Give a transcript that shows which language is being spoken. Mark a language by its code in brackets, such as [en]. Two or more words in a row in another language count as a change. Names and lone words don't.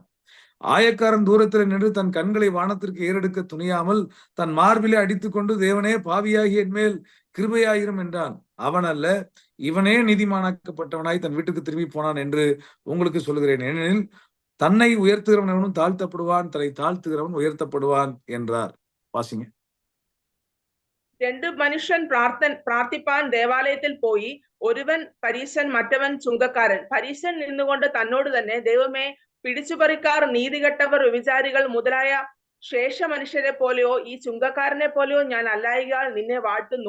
[ta] ஆயக்காரன் தூரத்தில் நின்று தன் கண்களை வானத்திற்கு ஏறெடுக்க துணியாமல் தன் மார்பிலே அடித்துக்கொண்டு, தேவனே, பாவியாகி என் மேல் கிருபையாயிரும் என்றான். அவன் அல்ல, இவனே நீதிமானாக்கப்பட்டவனாய் தன் வீட்டுக்கு திரும்பி போனான் என்று உங்களுக்கு சொல்லுகிறேன். ஏனெனில் தன்னை உயர்த்துகிறவனும் தாழ்த்தப்படுவான், தன்னை தாழ்த்துகிறவன் உயர்த்தப்படுவான் என்றார். வாசிங்க. [ml] 2 മനുഷ്യൻ പ്രാർത്ഥിപ്പാൻ ദേവാലയത്തിൽ പോയി. ഒരുവൻ പരീശൻ, മറ്റവൻ ചുങ്കക്കാരൻ. പരീശൻ നിന്നുകൊണ്ട് തന്നോട് തന്നെ, ദൈവമേ, പിടിച്ചുപറിക്കാർ, നീതികെട്ടവർ, വ്യഭിചാരികൾ മുതലായ ശേഷ മനുഷ്യരെ പോലെയോ ഈ ചുങ്കക്കാരനെ പോലെയോ ഞാൻ അല്ലായികയാൽ നിന്നെ വാഴ്ത്തുന്നു.